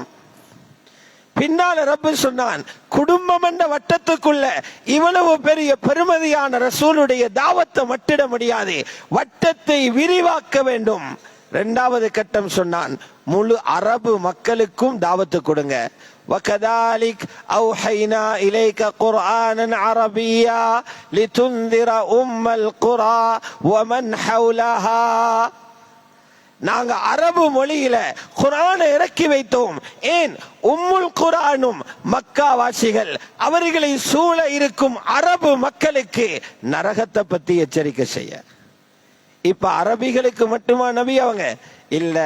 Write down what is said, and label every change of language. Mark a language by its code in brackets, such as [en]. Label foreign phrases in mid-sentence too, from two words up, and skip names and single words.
[ta] பின்னால ரப்பு சொன்னான், குடும்பம் என்ற வட்டத்துக்குள்ள இவ்வளவு பெரிய பெருமதியான ரசூலுடைய தாவத்தை மட்டிட முடியாது, வட்டத்தை விரிவாக்க வேண்டும். 2வது கட்டம் சொன்னான், முழு அரபு மக்களுக்கும் தாவத்து கொடுங்க. [ar] وَكَذَلِكَ أَوْحَيْنَا إِلَيْكَ قُرْآنًا عَرَبِيًّا لِتُنذِرَ أُمَّ الْقُرَى وَمَنْ حَوْلَهَا. [ta] நாங்க அரபு மொழியில குர்ஆனை இறக்கி வைத்தோம். ஏன்? உம்முல் குர்ஆனும் மக்காவாசிகள் அவர்களை சூழ இருக்கும் அரபு மக்களுக்கு நரகத்தை பத்தி எச்சரிக்கை செய்ய. இப்ப அரபிகளுக்கு மட்டுமா நபி அவங்க?